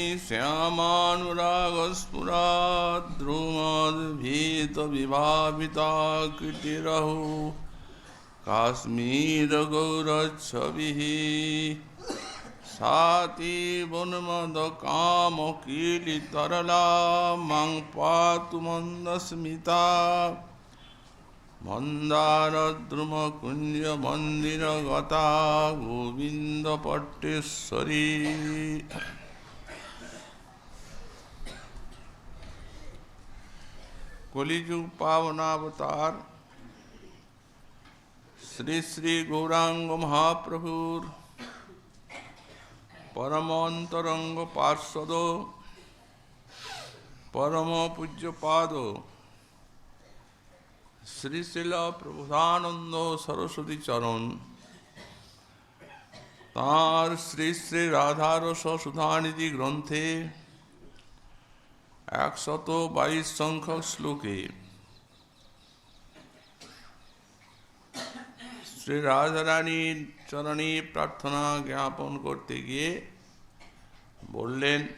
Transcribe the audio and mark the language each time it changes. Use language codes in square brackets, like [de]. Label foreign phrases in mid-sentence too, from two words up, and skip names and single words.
[sa] श्यामानुरागस्फुराद्रुमाद्भीतविभाविताकृतिरहो काश्मीरगौरच्छविः सातिवन्मदकामकीलितरला मां पातु मन्दस्मिता मन्दारद्रुमकुञ्जमन्दिरगता गोविन्दपट्टेश्वरी [bn] কলিযুগ পাবনাবতার শ্রী শ্রী গৌরাঙ্গ মহাপ্রভুর পরম অন্তরঙ্গ পার্ষদ পরম পূজ্যপাদ শ্রী শিল প্রবোধানন্দ সরস্বতী চরণ তাঁর শ্রী শ্রী রাধারস সুধানিধি গ্রন্থে 122 সংখ্যক শ্লোকে শ্রী রাধারানীর চরণে প্রার্থনা জ্ঞাপন করতে গিয়ে বললেন,